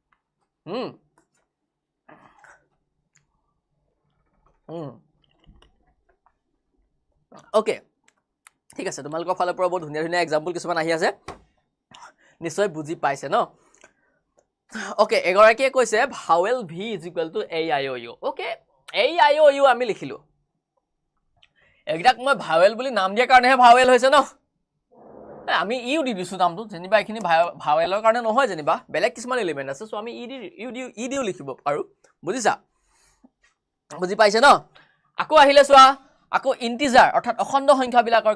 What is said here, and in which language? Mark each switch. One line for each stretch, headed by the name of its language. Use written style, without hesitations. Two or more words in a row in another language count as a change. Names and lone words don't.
Assamese: ওকে ঠিক আছে তোমালোকৰ ফালৰ পৰা বহুত ধুনীয়া ধুনীয়া এক্সাম্পল কিছুমান আহি আছে নিশ্চয় বুজি পাইছে ন ওকে এগৰাকীয়ে কৈছে ভাৱেল v a i o u ওকে a i o u আমি লিখিলো একদাক মই ভাৱেল বুলি নাম দিয়া কাৰণেহে ভাৱেল হৈছে ন আমি ইউ দি দিছো নামটো যেনিবা এখিনি ভাৱেলৰ কাৰণে নহয় যেনিবা বেলেগ কিছুমান এলিমেন্ট আছে সো আমি ই দিও লিখিব পাৰো বুজিছা বুজি পাইছে ন আকৌ আহিলে চোৱা আকৌ ইন্টিজাৰ অৰ্থাৎ অখণ্ড সংখ্যা বিলাকৰ